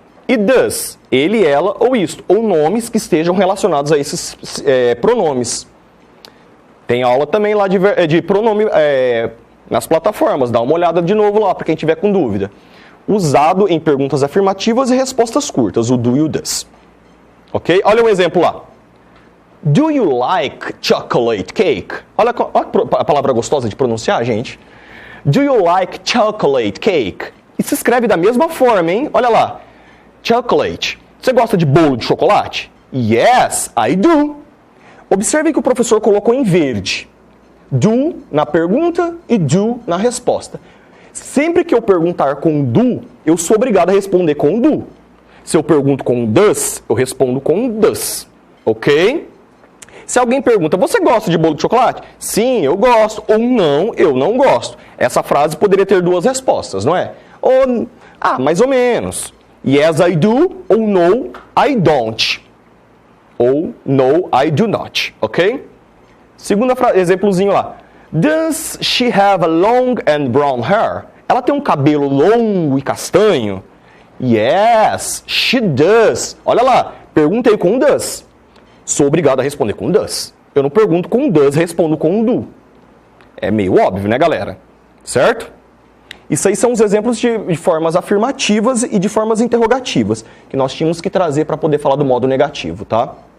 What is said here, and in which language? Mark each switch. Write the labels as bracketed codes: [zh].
[pt] E does, ele, ela ou isto, ou nomes que estejam relacionados a esses pronomes. Tem aula também lá de pronome nas plataformas, dá uma olhada de novo lá para quem tiver com dúvida. Usado em perguntas afirmativas e respostas curtas, o do e o does. Ok? Olha um exemplo lá. [en] Do you like chocolate cake? [pt] Olha a palavra gostosa de pronunciar, gente. [en] Do you like chocolate cake? [pt] E se escreve da mesma forma, hein? Olha lá. Chocolate. Você gosta de bolo de chocolate? [en] Yes, I do. [pt] Observe que o professor colocou em verde. Do na pergunta e do na resposta. Sempre que eu perguntar com do, eu sou obrigado a responder com do. Se eu pergunto com does, eu respondo com does. Ok? Se alguém pergunta, você gosta de bolo de chocolate? Sim, eu gosto. Ou não, eu não gosto. Essa frase poderia ter duas respostas, não é? Ou, mais ou menos. [en] Yes, I do. Ou no, I don't. Ou no, I do not. Ok? [pt] Segundo exemplozinho lá. [en] Does she have a long and brown hair? [pt] Ela tem um cabelo longo e castanho? [en] Yes, she does. [pt] Olha lá, perguntei com does. Sou obrigado a responder com does. Eu não pergunto com does, respondo com do. É meio óbvio, né, galera? Certo? Isso aí são os exemplos de formas afirmativas e de formas interrogativas que nós tínhamos que trazer para poder falar do modo negativo, tá?